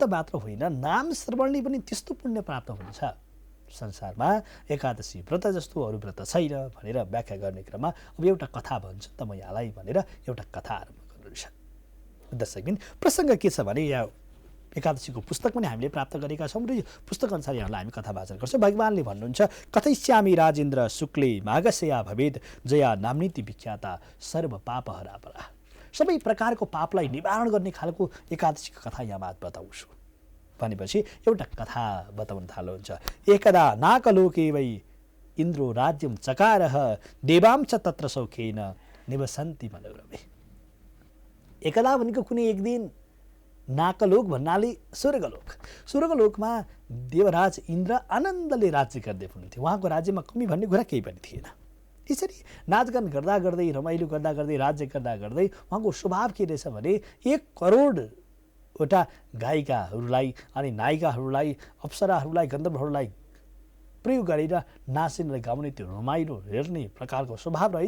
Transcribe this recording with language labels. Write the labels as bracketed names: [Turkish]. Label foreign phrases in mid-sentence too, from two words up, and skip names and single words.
[Nepali] मात्र होइन नाम श्रवणले पनि त्यस्तो पुण्य प्राप्त हुन्छ संसारमा एकादशी व्रत जस्तो अरू व्रत छैन भनेर व्याख्या गर्ने क्रममा अब एउटा कथा भन्छ त म यहाँलाई भनेर एउटा कथा आरम्भ गर्नुहुन्छ दर्शकबिन प्रसङ्ग के छ भने यहाँ एकादशीको पुस्तक पनि हामीले प्राप्त गरेका छौँ र यो पुस्तक अनुसार यहाँलाई हामी कथा वाचन गर्छौँ भगवान्ले भन्नुहुन्छ [Sanskrit] कथयिष्यामि राजेन्द्र शुक्ले माघशया भवेद जया नाम्नीति विख्याता सर्व पापहरा परा [Nepali] सबै प्रकारको पापलाई निवारण गर्ने खालको एकादशीको कथा यहाँ बात बताउँछु भनेपछि एउटा कथा बताउन थाल्नुहुन्छ [Sanskrit] एकदा नाकलोके वै इन्द्रो राज्यं चकारः देवां च तत्र सौखेन निवसन्ति मनोरमे [Nepali] एकदा भनेको कुनै एक दिन नाकलोक भन्नाले स्वर्गलोकमा देवराज इन्द्र आनन्दले राज्य गर्दै हुनुहुन्थ्यो उहाँको राज्यमा कमी भन्ने कुरा केही पनि थिएन यसरी नाचगान गर्दा गर्दै रमाइलो गर्दा गर्दै राज्य गर्दा गर्दै उहाँको स्वभाव के रहेछ भने 1 करोडवटा गायिकाहरूलाई अनि नायिकाहरूलाई अप्सराहरूलाई गन्धर्वहरूलाई प्रयोग गरेर नाच्ने र गाउने त्यो रमाइलो हेर्ने प्रकारको स्वभाव रहेछ।